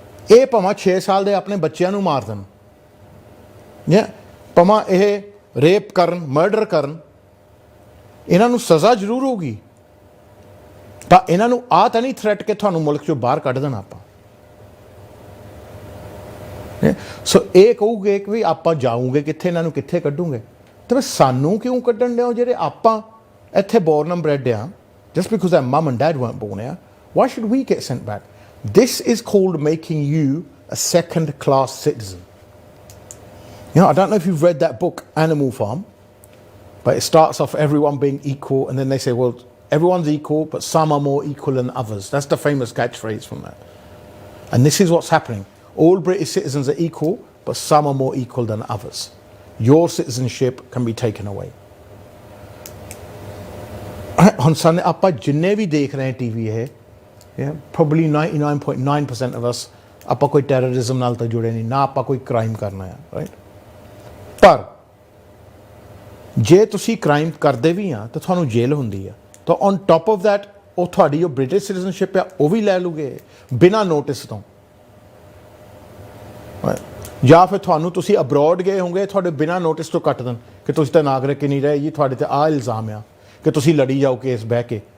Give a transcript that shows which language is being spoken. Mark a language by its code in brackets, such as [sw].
[pa] ਇਹ ਭਾਵੇਂ 6 ਸਾਲ ਦੇ ਆਪਣੇ ਬੱਚਿਆਂ ਨੂੰ ਮਾਰ ਦੇਣ ਜਾਂ ਭਾਵੇਂ ਇਹ ਰੇਪ ਕਰਨ ਮਰਡਰ ਕਰਨ, ਇਹਨਾਂ ਨੂੰ ਸਜ਼ਾ ਜ਼ਰੂਰ ਹੋਊਗੀ, ਤਾਂ ਇਹਨਾਂ ਨੂੰ ਆਹ ਤਾਂ ਨਹੀਂ ਥ੍ਰੈਟ ਕਿ ਤੁਹਾਨੂੰ ਮੁਲਕ 'ਚੋਂ ਬਾਹਰ ਕੱਢ ਦੇਣਾ ਆਪਾਂ। ਸੋ ਇਹ ਕਹੂਗੇ ਕਿ ਵੀ ਆਪਾਂ ਜਾਊਂਗੇ ਕਿੱਥੇ, ਇਹਨਾਂ ਨੂੰ ਕਿੱਥੇ ਕੱਢੂਗੇ, ਤੇ ਸਾਨੂੰ ਕਿਉਂ ਕੱਢਣ ਦਿਓ ਜਿਹੜੇ ਆਪਾਂ ਇੱਥੇ [en] born and bred [pa] ਆ, [en] just because their mum and dad weren't born here, why should we get sent back? This is called making you a second-class citizen. You know, I don't know if you've read that book, Animal Farm, but it starts off everyone being equal, and then they say, well, everyone's equal, but some are more equal than others. That's the famous catchphrase from that. And this is what's happening. All British citizens are equal, but some are more equal than others. Your citizenship can be taken away. [pa] ਹੁਣ ਸਾਨੂੰ ਆਪਾਂ ਜਿੰਨੇ ਵੀ ਦੇਖ ਰਹੇ T V ਇਹ [en] probably 99.9% of us [pa] ਆਪਾਂ ਕੋਈ terrorism ਨਾਲ ਤਾਂ ਜੁੜੇ ਨਹੀਂ, ਨਾ ਆਪਾਂ ਕੋਈ ਕ੍ਰਾਈਮ ਕਰਨਾ ਆ, ਰਾਈਟ? ਪਰ ਜੇ ਤੁਸੀਂ ਕ੍ਰਾਈਮ ਕਰਦੇ ਵੀ ਆ ਤਾਂ ਤੁਹਾਨੂੰ ਜੇਲ੍ਹ ਹੁੰਦੀ ਆ, ਤਾਂ [en] on top of that [pa] ਉਹ ਤੁਹਾਡੀ ਜੋ ਬ੍ਰਿਟਿਸ਼ ਸਿਟੀਜ਼ਨਸ਼ਿਪ ਆ ਉਹ ਵੀ ਲੈ ਲੂਗੇ ਬਿਨਾਂ ਨੋਟਿਸ ਤੋਂ, ਜਾਂ ਫਿਰ ਤੁਹਾਨੂੰ ਤੁਸੀਂ ਅਬਰੋਡ ਗਏ ਹੋਗੇ ਤੁਹਾਡੇ ਬਿਨਾਂ ਨੋਟਿਸ ਤੋਂ ਕੱਟ ਦੇਣ ਕਿ ਤੁਸੀਂ ਤਾਂ ਨਾਗਰਿਕ ਹੀ ਨਹੀਂ ਰਹੇ ਜੀ, ਤੁਹਾਡੇ 'ਤੇ ਆਹ ਇਲਜ਼ਾਮ ਆ ਕਿ ਤੁਸੀਂ ਲੜੀ ਜਾਓ ਕੇਸ ਬਹਿ ਕੇ।